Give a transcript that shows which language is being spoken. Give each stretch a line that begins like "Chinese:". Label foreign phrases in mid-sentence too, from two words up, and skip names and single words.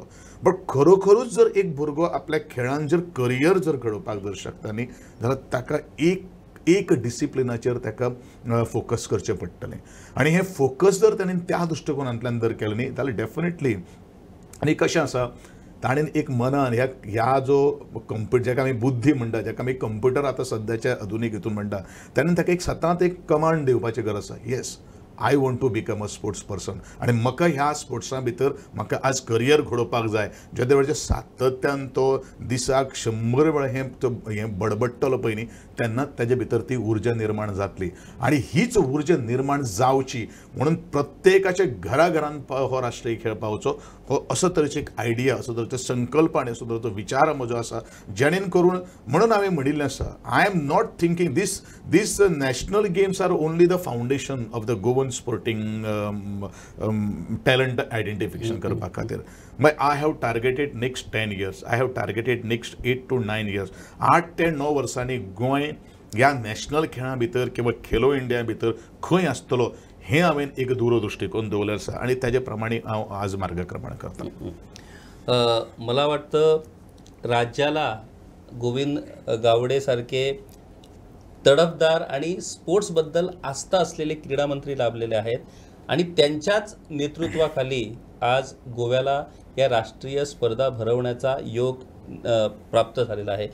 Konkani: बट खरोखरूच जर एक भुरगो आपल्या खेळान जर करियर जर घडोवपाक जर शकता न्ही, जाल्यार ताका एक डिसिप्लिनाचेर ताका फोकस करचें पडटलें. आनी हें फोकस जर ताणें त्या दृश्टिकोनांतल्यान जर केलें न्ही जाल्यार डेफिनेटली. आनी कशें आसा, ताणें एक मनान ह्या जो जाका आमी बुद्धी म्हणटा, जाका आमी कंप्युटर आतां सद्याच्या आधुनीक हितून म्हणटा, ताणें ताका एक सदांच एक कमांड दिवपाची गरज आसा.
English: Yes, I want to become a sports person.
Konkani: आनी म्हाका ह्या स्पोर्ट्सा भितर म्हाका आज करियर घडोवपाक जाय. ज्या वेळाचेर सातत्यान तो दिसाक 100 वेळा हें बडबडटलो पळय न्ही, तेन्ना ताजे भितर ती उर्जा निर्माण जातली. आनी हीच उर्जा निर्माण जावची म्हणून प्रत्येकाच्या घराघरांत हो राष्ट्रीय खेळ पावचो, हो असो तरेची एक आयडिया, असो तरेचो संकल्प आनी असो तरेचो विचार म्हजो आसा. जेणेन करून म्हणून हांवें म्हणिल्लें आसा,
English: I am not thinking these National Games are only the foundation of the Goan sporting talent identification
Konkani: करपा खातीर.
English: मागीर I have targeted next 10 years, I have targeted next 8 to 9 years.
Konkani: 8 ते 9 वर्सांनी गोंय ह्या नॅशनल खेळां भितर किंवा खेलो इंडिया भितर खंय आसतलो हें हांवें एक दूरदृश्टीकोन दवरलें आसा. आनी ताजे प्रमाणे हांव आज मार्गक्रमण करतां.
Marathi: मला वाटतं राज्याला गोविंद गावडे सारखे तडफदार आणि स्पोर्ट्सबद्दल आस्था असलेले क्रीडा मंत्री लाभलेले आहेत. आणि त्यांच्याच नेतृत्वाखाली आज गोव्याला या राष्ट्रीय स्पर्धा भरवण्याचा योग प्राप्त झालेला आहे.